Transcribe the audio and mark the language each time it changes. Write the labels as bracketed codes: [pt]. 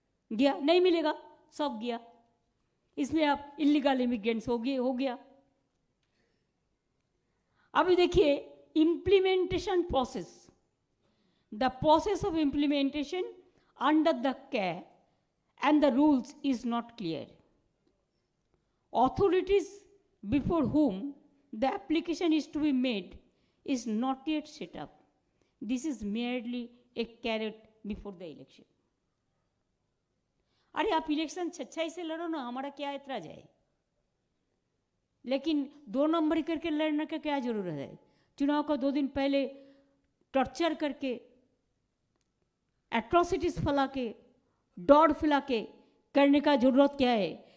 [hi] गया, नहीं मिलेगा, सब गया। इसमें आप इलीगल इमिग्रेंट्स हो गया। अभी देखिए [en] Implementation process, the process of implementation under the care and the rules is not clear. Authorities before whom the application is to be made is not yet set up. This is merely a carrot before the election. [hi] अरे आप election सच्चाई से लड़ो ना, हमारा क्या ऐतराज है, लेकिन 2 नंबरी करके लड़ने का क्या जरूरत है? चुनाव का 2 दिन पहले टॉर्चर करके, एट्रोसिटीज फैला के, डॉट फैला के करने का जरूरत क्या है?